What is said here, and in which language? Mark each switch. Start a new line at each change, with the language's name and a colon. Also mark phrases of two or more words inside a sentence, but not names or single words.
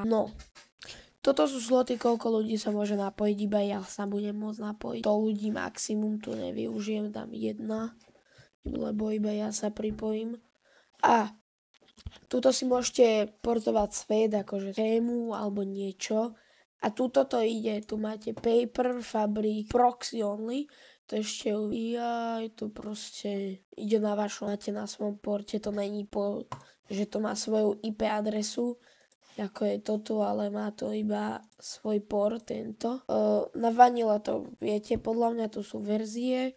Slovak: No, toto sú sloty, koľko ľudí sa môže napojiť, iba ja sa budem môcť napojiť. To ľudí maximum tu nevyužijem, dám 1, lebo iba ja sa pripojím. A tuto si môžete portovať svet, akože tému alebo niečo. A tuto to ide, tu máte
English: paper, fabric, proxy only.
Slovak: To ešte to proste ide na vašom, máte na svojom porte, to není že to má svoju IP adresu, ako je toto, ale má to iba svoj port, tento. Na Vanilla to viete, podľa mňa tu sú verzie.